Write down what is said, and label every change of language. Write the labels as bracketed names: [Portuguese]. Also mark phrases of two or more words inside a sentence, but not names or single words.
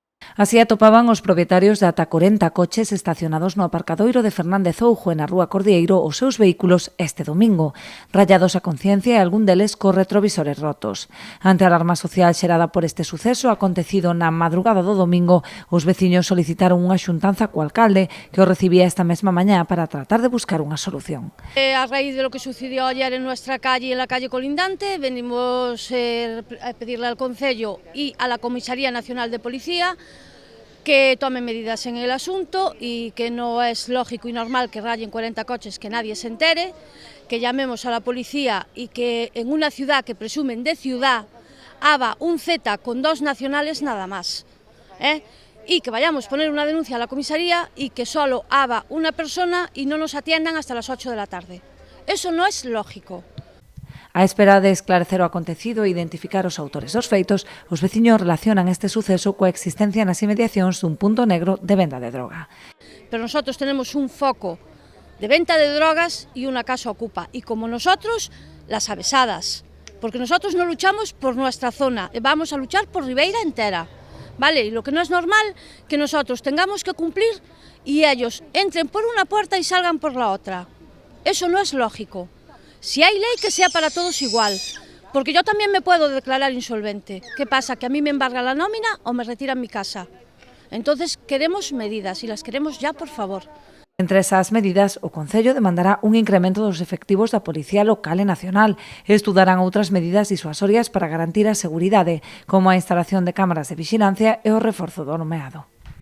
[Galician] Así atopaban os propietarios de ata 40 coches estacionados no aparcadoiro de Fernández Oujo e na Rúa Cordieiro os seus vehículos este domingo, rallados a conciencia e algún deles co retrovisores rotos. Ante a alarma social xerada por este suceso acontecido na madrugada do domingo, os veciños solicitaron unha xuntanza co alcalde que o recibía esta mesma mañá para tratar de buscar unha solución. [Spanish] A raíz de lo que sucedió ayer en nuestra calle, en la calle colindante, venimos a pedirle al Concello y a la Comisaría Nacional de Policía que tomen medidas en el asunto y que no es lógico y normal que rayen 40 coches, que nadie se entere, que llamemos a la policía y que en una ciudad que presumen de ciudad haga un Z con 2 nacionales nada más, y que vayamos a poner una denuncia a la comisaría y que solo haga una persona y no nos atiendan hasta las 8 de la tarde. Eso no es lógico. [Galician] A espera de esclarecer o acontecido e identificar os autores dos feitos, os veciños relacionan este suceso coa existencia nas inmediacións dun punto negro de venda de droga. [Spanish] Pero nosotros tenemos un foco de venta de drogas y una casa ocupa, y como nosotros, las avesadas, porque nosotros no luchamos por nuestra zona, vamos a luchar por Ribeira entera, ¿vale? Y lo que no es normal, que nosotros tengamos que cumplir y ellos entren por una puerta y salgan por la otra. Eso no es lógico. Si hay ley, que sea para todos igual, porque yo también me puedo declarar insolvente. ¿Qué pasa? ¿Que a mí me embarga la nómina o me retiran mi casa? Entonces queremos medidas y las queremos ya, por favor. [Galician] Entre esas medidas, o Concello demandará un incremento dos efectivos da Policía Local e Nacional e estudarán outras medidas disuasorias para garantir a seguridade, como a instalación de cámaras de vixilancia e o reforzo do nomeado.